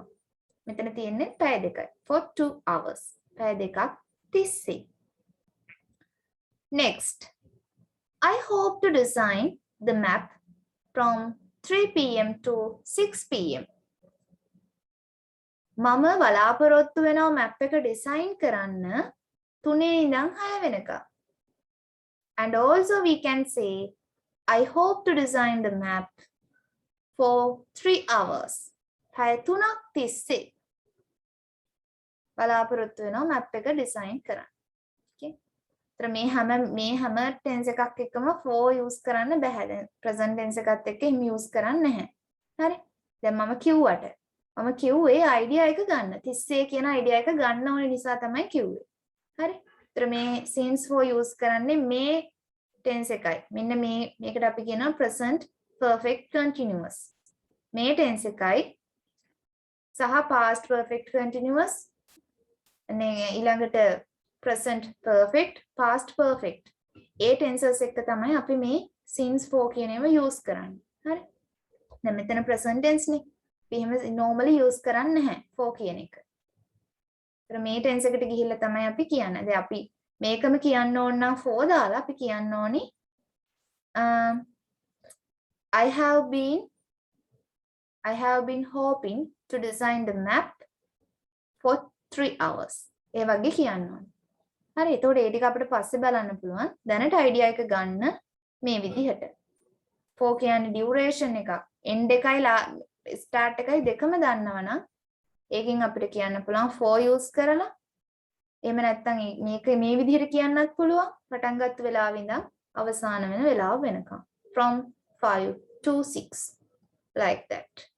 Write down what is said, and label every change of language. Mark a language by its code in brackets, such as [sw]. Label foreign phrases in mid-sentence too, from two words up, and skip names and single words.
[si] මෙතන තියෙන්නේ පැය දෙකයි. [en] For 2 hours. [si] පැය දෙකක් තිස්සේ. [en] Next. I hope to design the map from 3 p.m. to 6 p.m. [si] මම බලාපොරොත්තු වෙනවා map එක design කරන්න 3 ඉඳන් 6 වෙනකම්. [en] And also we can say I hope to design the map for 3 hours. [si] පැය 3ක් තිස්සේ බලාපොරොත්තු වෙනවා map එක design කරන්න. Okay. तर මේ හැම tense එකක් එක්කම for use කරන්න බෑ. දැන් [en] present tense [si] එකත් එක්ක හිම use කරන්නේ නැහැ. හරි. දැන් මම කිව්වේ idea එක ගන්න. 30 කියන idea එක ගන්න ඕනේ නිසා තමයි කිව්වේ. හරි. तर මේ [en] since for [si] use කරන්නේ මේ tense එකයි. මෙන්න මේකට අපි කියනවා [en] present perfect continuous. [si] මේ tense එකයි සහ [en] past perfect continuous [si] ඊළඟට [en] present perfect past perfect [si] ඒ tenses එක තමයි අපි මේ [en] since for [si] කියන ඒවා use කරන්නේ. හරි. දැන් මෙතන [en] present tense [si] නේ. අපි එහෙම normally use කරන්නේ නැහැ for කියන එක. ඒතර මේ tense එකට ගිහිල්ලා තමයි අපි කියන්නේ. දැන් අපි මේකම කියන්න ඕන නම් for දාලා අපි කියන්න ඕනි [en] I have been hoping to design the map for 3 hours. [si] ඒ වගේ කියන්න ඕනේ. හරි. එතකොට ඒ ටික අපිට පස්සේ බලන්න පුළුවන්. දැනට idea එක ගන්න මේ විදිහට. for කියන්නේ duration එකක්. end එකයි start එකයි දෙකම දන්නවනම් ඒකෙන් අපිට කියන්න පුළුවන් for use කරලා. එහෙම නැත්නම් මේක මේ විදිහට කියන්නත් පුළුවන්. පටන් ගත්ත වෙලාවෙ ඉඳන් අවසාන වෙන වෙලාව වෙනකම්. [en] from 5 to 6 like that.